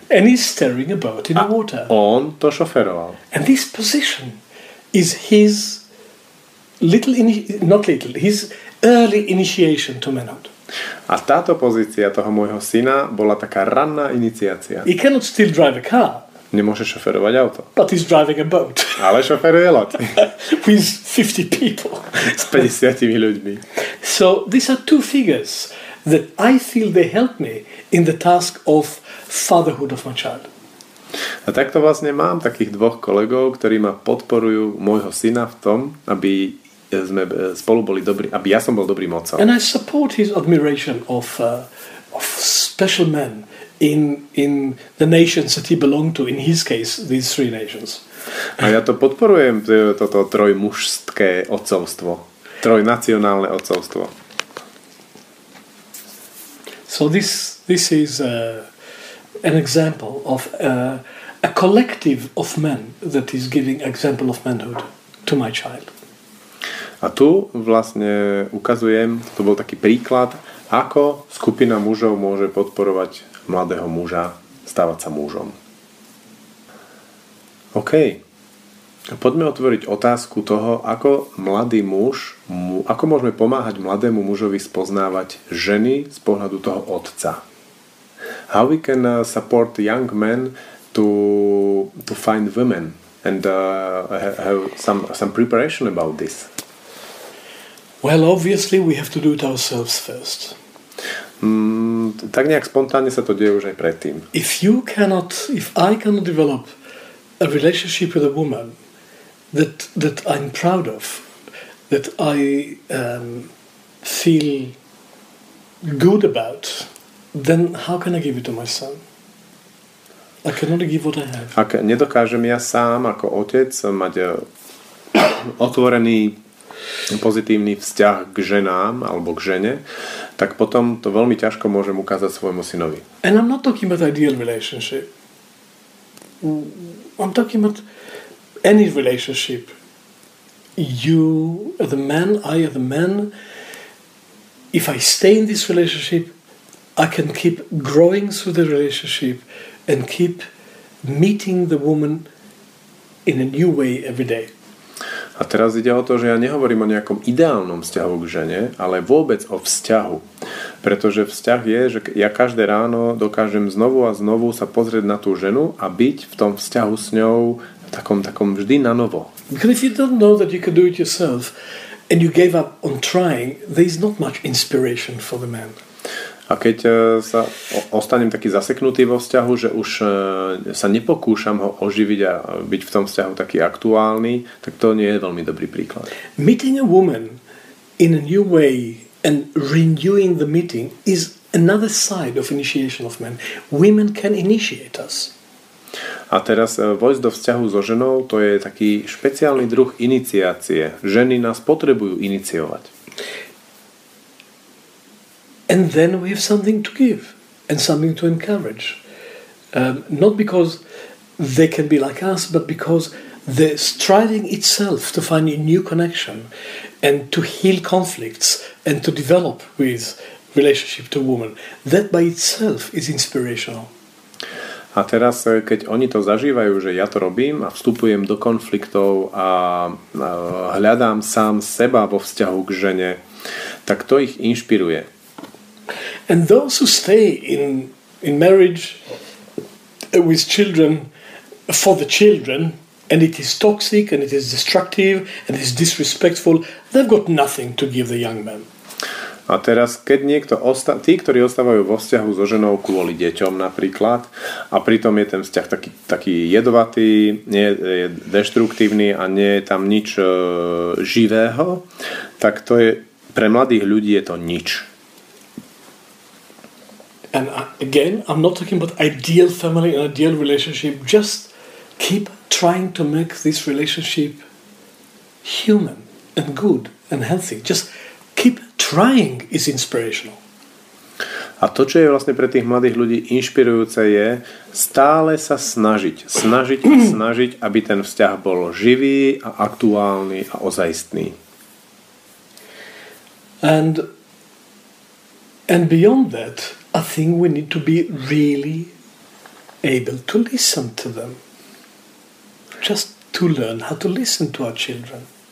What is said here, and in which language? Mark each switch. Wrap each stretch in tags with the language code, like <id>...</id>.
<en>And he's steering a boat in the water.</en> <sk>On to šoferoval.</sk> <en>And this position is his his early initiation to manhood.</en> <sk>A táto pozícia toho môjho syna bola taká ranná iniciácia.</sk> <en>He cannot still drive a car.</en> <sk>Nemôže šoferovať auto.</sk> <en>But he's driving a boat.</en> <sk>Ale šoferuje loď.</sk> <en>With 50 people.</en> <sk>S 50 ľuďmi.</sk> <en>So these are two figures that I feel they help me in the task of fatherhood of my child.</en> <sk>A takto vlastne mám takých dvoch kolegov, ktorí ma podporujú môjho syna v tom, aby sme spolu boli dobrí, aby ja som bol dobrým otcom.</sk> <en>And I support his admiration of special men in the nations that he belonged to, in his case, these three nations.</en> <sk>A ja to podporujem, toto trojmužské otcovstvo, trojnacionálne otcovstvo.</sk> <en>So this is an example of a collective of men that is giving example of manhood to my child.</en> <sk>A tu vlastne ukazujem, to bol taký príklad, ako skupina mužov môže podporovať mladého muža stávať sa mužom. OK. Poďme otvoriť otázku toho, ako mladý muž, ako môžeme pomáhať mladému mužovi spoznávať ženy z pohľadu toho otca.</sk> <en>How we can support young men to find women and have some preparation about this. Well, obviously we have to do it ourselves first.</en> <sk>Tak nejak spontánne sa to deje už aj predtým.</sk> <en>If I cannot develop a relationship with a woman that I'm proud of, that I feel good about, then how can I give it to my son? I cannot give what I have.</en> <sk>Ak nedokážem ja sám ako otec mať otvorený pozitívny vzťah k ženám alebo k žene, tak potom to veľmi ťažko môžem ukázať svojmu synovi.</sk> <en>And I'm not talking about ideal relationship. I'm talking about any relationship. You are the man, I am the man. If I stay in this relationship, I can keep growing through the relationship and keep meeting the woman in a new way every day.</en> <sk>A teraz ide o to, že ja nehovorím o nejakom ideálnom vzťahu k žene, ale vôbec o vzťahu. Pretože vzťah je, že ja každé ráno dokážem znovu a znovu sa pozrieť na tú ženu a byť v tom vzťahu s ňou takom vždy na novo.</sk> <en>Because if you don't know that you can do it yourself and you gave up on trying, there is not much inspiration for the man.</en> <sk>A keď sa ostanem taký zaseknutý vo vzťahu, že už sa nepokúšam ho oživiť a byť v tom vzťahu taký aktuálny, tak to nie je veľmi dobrý príklad.</sk> <en>Meeting a woman in a new way and renewing the meeting is another side of initiation of men. Women can initiate us.</en> <sk>A teraz vojsť do vzťahu so ženou, to je taký špeciálny druh iniciácie. Ženy nás potrebujú iniciovať.</sk> <en>And then we have something to give and something to encourage. Not because they can be like us, but because the striving itself to find a new connection and to heal conflicts and to develop with relationship to woman, that by itself is inspirational.</en> <sk>A teraz, keď oni to zažívajú, že ja to robím a vstupujem do konfliktov a hľadám sám seba vo vzťahu k žene, tak to ich inšpiruje.</sk> <en>And those who stay in marriage with children for the children, and it is toxic and it is destructive and it is disrespectful, they've got nothing to give the young man.</en> <sk>A teraz, keď tí, ktorí ostávajú vo vzťahu so ženou kvôli deťom napríklad, a pritom je ten vzťah taký jedovatý, nie je deštruktívny a nie je tam nič živého, tak to je, pre mladých ľudí je to nič.</sk> <en>And again, I'm not talking about ideal family and ideal relationship. Just keep trying to make this relationship human and good and healthy. Just keep trying is inspirational.</en> <sk>A to, čo je vlastne pre tých mladých ľudí inšpirujúce, je stále sa snažiť, aby ten vzťah bol živý a aktuálny a ozajstný.</sk> <en>And beyond that, I think we need to be really able to listen to them. Just to learn how to listen to our children.</en>